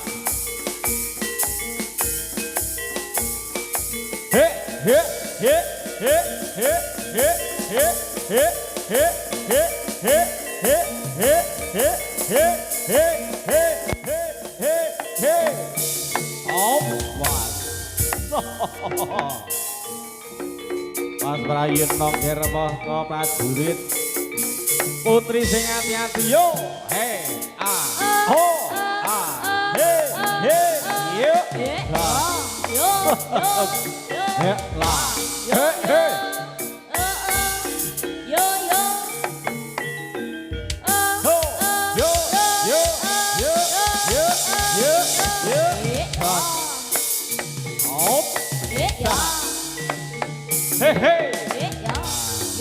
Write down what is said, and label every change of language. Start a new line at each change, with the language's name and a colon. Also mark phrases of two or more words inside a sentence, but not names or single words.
Javanese: He he he he he he he he he he he he he he he he he he. Oh, was. Mas Prayitno Kirmaka prajurit putri sing ati-ati yo. He ah ho ah he he yo yo he la he he yo yo ho yo yo yo yo yo yo hop ya he he ya yo